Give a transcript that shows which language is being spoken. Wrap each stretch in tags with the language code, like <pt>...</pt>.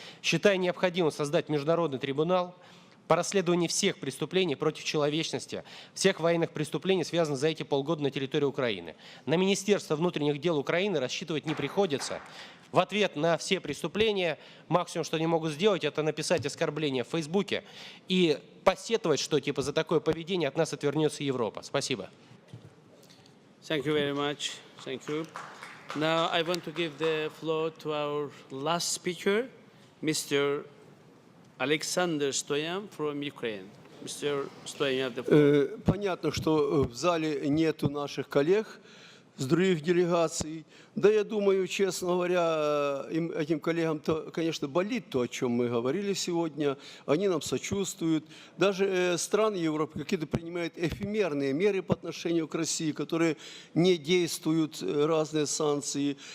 <ru>Считаю необходимым создать международный трибунал по расследованию всех преступлений против человечности, всех военных преступлений, связанных за эти полгода на территории Украины. На Министерство внутренних дел Украины рассчитывать не приходится. В ответ на все преступления максимум, что они могут сделать, это написать оскорбление в Фейсбуке и посетовать, что типа за такое поведение от нас отвернется Европа. Спасибо.</ru> <en>Thank you very much. Thank you. Now I want to give the floor to our last speaker, Mr. Alexander Stoyan from Ukraine. Mr. Stoyan, you have the floor.</en> <ru>Понятно, что в зале нету наших коллег с других делегаций. Да, я думаю, честно говоря, этим коллегам, конечно, болит то, о чем мы говорили сегодня. Они нам сочувствуют. Даже страны Европы какие-то принимают эфемерные меры по отношению к России, которые не действуют, разные санкции.</ru>